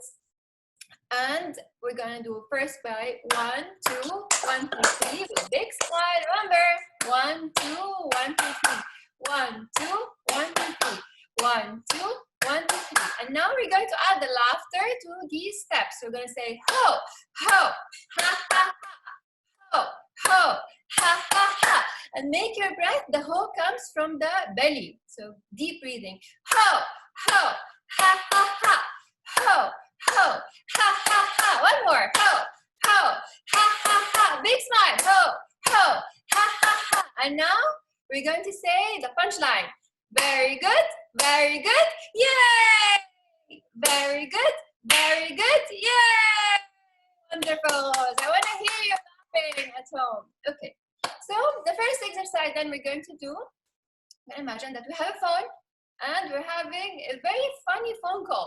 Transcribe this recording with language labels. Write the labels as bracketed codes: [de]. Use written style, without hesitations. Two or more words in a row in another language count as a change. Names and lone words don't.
[en] And we're going to do first by 1, 2, 1, 2, 3 with a big smile. Remember, 1, 2, 1, 2, 3. 1, 2, 1, 2, 3. 1, 2, 1, 2, 3. And now we're going to add the laughter to these steps. We're going to say ho, ho, ha, ha, ha, ho, ho, ha, ha, ha. And make your breath, the ho comes from the belly. So deep breathing. Ho, ho, ha, ha, ha, ho, ho, ha, ha, ha. One more. Ho, ho, ha, ha, ha. Big smile. Ho, ho, ha, ha, ha. And now we're going to say the punchline. Very good, very good. Yay! Very good, very good. Yay! Wonderful. I want to hear you laughing at home. Okay. So the first exercise then we're going to do, imagine that we have a phone and we're having a very funny phone call.